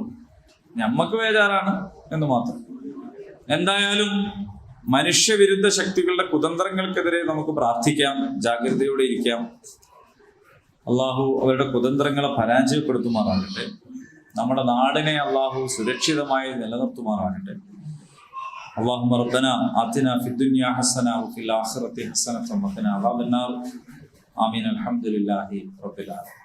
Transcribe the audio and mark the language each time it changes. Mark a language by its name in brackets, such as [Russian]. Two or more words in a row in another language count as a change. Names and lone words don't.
[Malayalam] ഞമ്മക്ക് ബേജാറാണ് എന്ന് മാത്രം. എന്തായാലും മനുഷ്യവിരുദ്ധ ശക്തികളുടെ കുതന്ത്രങ്ങൾക്കെതിരെ നമുക്ക് പ്രാർത്ഥിക്കാം, ജാഗ്രതയോടെ ഇരിക്കാം. അള്ളാഹു അവരുടെ കുതന്ത്രങ്ങളെ പരാജയപ്പെടുത്തുമാറാകട്ടെ. നമ്മുടെ നാടിനെ അള്ളാഹു സുരക്ഷിതമായി നിലനിർത്തുമാറാകട്ടെ. [Arabic] اللهم ربنا آتنا في الدنيا حسنة وفي الآخرة حسنة وقنا عذاب النار. آمين. الحمد لله رب العالمين.